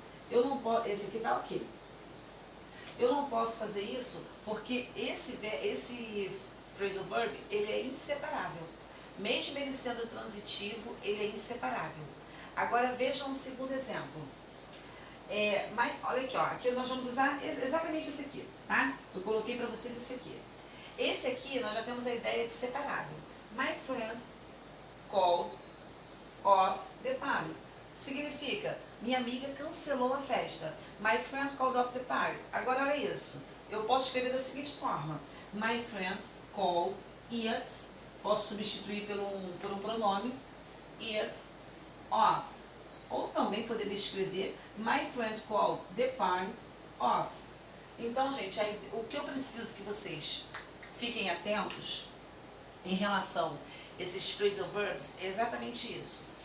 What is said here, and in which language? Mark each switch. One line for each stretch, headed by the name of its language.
Portuguese: Eu não posso, esse aqui tá ok. Eu não posso fazer isso porque esse phrasal verb, ele é inseparável. Mesmo ele sendo transitivo, ele é inseparável. Agora vejam um segundo exemplo. Olha aqui, ó, aqui nós vamos usar exatamente esse aqui, tá? Eu coloquei para vocês esse aqui. Esse aqui nós já temos a ideia de separável.
English: My friend called off the party.
Portuguese: Significa, minha amiga cancelou a festa.
English: My friend called off the party.
Portuguese: Agora olha isso. Eu posso escrever da seguinte forma.
English: My friend called it.
Portuguese: Posso substituir por um pronome.
English: It off.
Portuguese: Ou também poderia escrever
English: My friend called the party off.
Portuguese: Então, gente, o que eu preciso que vocês fiquem atentos em relação a esses phrasal verbs é exatamente isso.